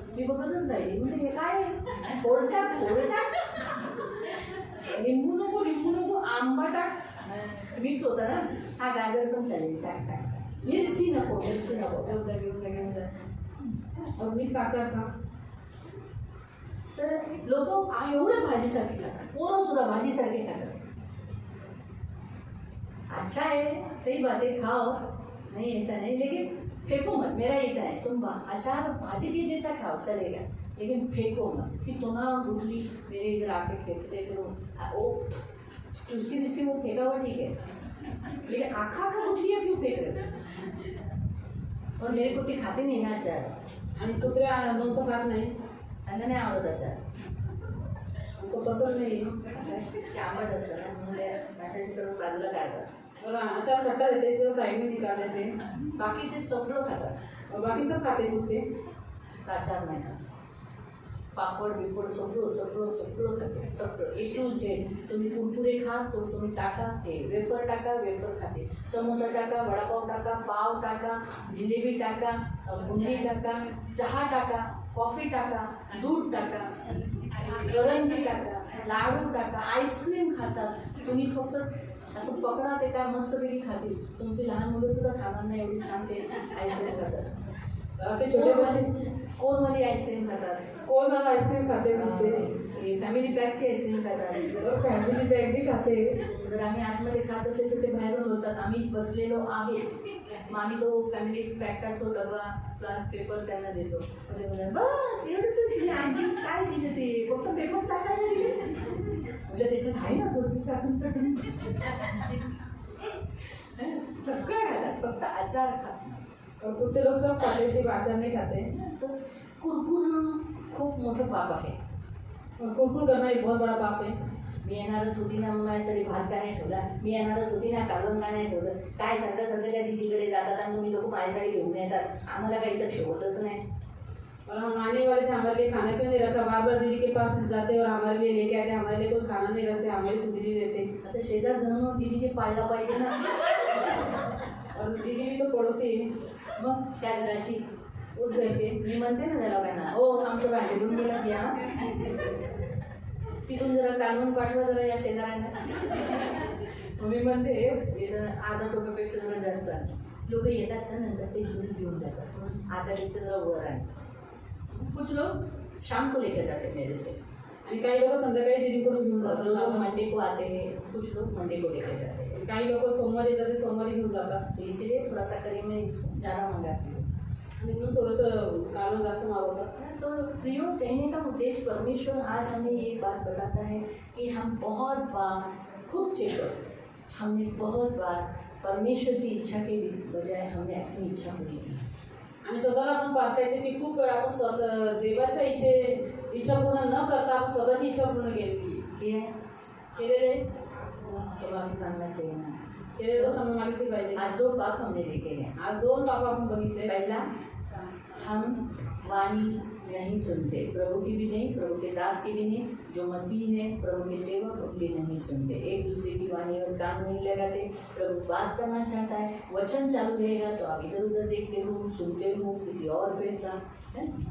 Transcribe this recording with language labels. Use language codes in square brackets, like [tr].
[mr] मी बघतच राहिली, म्हणजे हे काय आहे? फोड टाक, फोड टाक, लिंबू नको, आंबा टाक, मिक्स होता ना. हा गाजर पण चालेल, टाक टाक. मिरची नको, घेऊन जा. मिक्स आचार खा. तर लोक एवढं भाजीसारखे खातात, पोरं सुद्धा भाजीसारखे खातात. [hi] अच्छा है, सही बात है, खाओ, नहीं ऐसा नहीं, लेकिन फेंको मत. मेरा ये है, तुम अचार भाजी के जैसा खाओ चलेगा, लेकिन फेंको मत. कि तो ना गुटली मेरे इधर आके फेंकते, फिर वो चुस्की बिस्की वो फेंका हुआ ठीक है, लेकिन आखा गुटलियाँ क्यों फेंक रहे? और मेरे को ते खाते नहीं ना अचार, [mr] आणि कुत्रे लोणचं खात नाही, त्यांना नाही आवडत अचार. [hi] उनको [mr] पसंद नाही आहे. ते आंबट असतं ना, म्हणून ते मॅसेज करून बाजूला काढतात. [hi] और अचार खट्टा रहते हैं, इसलिए साइड में निकाल देते हैं. [mr] बाकी ते सगळं खातात, [hi] और बाकी सब खाते कुत्ते. [mr] अचार नाही खात. पापड बिपड सगळं खाते, सगळं A to Z. तुम्ही कुरकुरे खा, तो तुम्ही टाका, ते वेफर टाका, वेफर खाते. समोसा टाका, वडापाव टाका, पाव टाका, जिलेबी टाका, बुंदी टाका, चहा टाका, कॉफी टाका, दूध टाका, करंजी टाका, लाडू टाका, आईस्क्रीम खाता. तुम्ही फक्त असं पकडा, ते काय मस्तपैकी खातील. तुमची लहान मुलं सुद्धा खाणार नाही, एवढी छान ते आईस्क्रीम खातात. [hi] आपके छोटे बच्चे [mr] कोनवाली आईस्क्रीम खातात, कोण मला आईस्क्रीम खाते बोलते, फॅमिली पॅकची आईस्क्रीम खातात. [hi] और फॅमिली बॅग भी खाते. [mr] जर आम्ही आतमध्ये खात असेल तर ते बाहेरून होतात, आम्ही बसलेलो आहे. मग आम्ही तो फॅमिली पॅकचा तो डबा प्लान पेपर त्यांना देतो. ते म्हणतात बस एवढंच दिलं, आणखी काय दिलं, ते फक्त पेपर चाटायला दिले. म्हणजे त्याच्यात आहे ना थोडंसं चाटून सगळं खातात, फक्त आचार खात. [hi] और कुत्ते लोग सब खाते, सिर्फ अचार नहीं खाते. [mr] तसं कुरकुर खूप मोठं पाप आहे. [hi] और कुरकुर करना एक बहुत बड़ा पाप है. [mr] मी येणारच होती ना, मग माझ्यासाठी भात का नाही ठेवला, मी येणारच होती ना, कालवण का नाही ठेवलं. काय सारखं त्या दीदीकडे जातात आणि तुम्ही लोक माझ्यासाठी घेऊन येतात, आम्हाला काही तर ठेवतच नाही. [hi] और हम आने वाले थे, हमारे लिए खाना क्यों नहीं रखा. बार बार दीदी के पास जाते और हमारे लिए लेके आते, हमारे लिए कुछ खाना नहीं रखते, हमारी सुधी नहीं देते. [mr] आता शेजार धरून दीदीने पाळला पाहिजे ना. [hi] और दीदी भी तो पड़ोसी है [mr] मग त्या घराची [hi] उस घर के. [mr] मी म्हणते ना त्या लोकांना, हो आमचं भांडे घेऊन गेला घ्या, तिथून जरा कालवून पाठवा जरा या शेजाऱ्यांना. मी म्हणते अर्धा रुपयापेक्षा जरा जास्त आहे. लोक येतात का नंतर ते घेऊन घेऊन जातात, म्हणून अर्ध्यापेक्षा जरा वर आहे. [hi] कुछ लोग शाम को लेकर जाते मेरे से, [mr] आणि काही लोक संध्याकाळी दीदीकडून घेऊन [hi] जो लोग [mr] जातात. [hi] मंडे को आते हैं, कुछ लोग मंडे को लेकर जाते हैं. [mr] काही लोक सोमवारी येतात, ते सोमवारी घेऊन जातात. [hi] तो इसीलिए थोड़ा सा करीब में ज़्यादा मंगाती हूँ. [mr] आणि म्हणून थोडंसं कालवण जास्त मागवतात. [hi] तो प्रियो, कहने का उद्देश्य परमेश्वर आज हमें ये बात बताता है कि हम बहुत बार खुद चेक करो, हमने बहुत बार परमेश्वर की इच्छा के बजाय हमने अपनी इच्छा पूरी की. [mr] आणि स्वतःला आपण पारखायचं की खूप वेळा आपण स्वतः देवाच्या इच्छा पूर्ण न करता आपण स्वतःची इच्छा पूर्ण केलेली केलेले [hi] तो माफी मांगना चाहिए ना. [mr] केलेलं तो क्षमा मागितली पाहिजे. [hi] आज 2 पाप हमने देखे हैं. [mr] आज 2 पाप आपण बघितले. [hi] पहला, हम वाणी नहीं सुनते, प्रभु की भी नहीं, प्रभु के दास की भी नहीं. जो मसीह है, प्रभु के सेवक, उनकी नहीं सुनते. एक दूसरे की वाणी और काम नहीं लगाते. प्रभु बात करना चाहता है, वचन चालू रहेगा तो आप इधर उधर देखते हो, सुनते हो किसी और पे साथ है.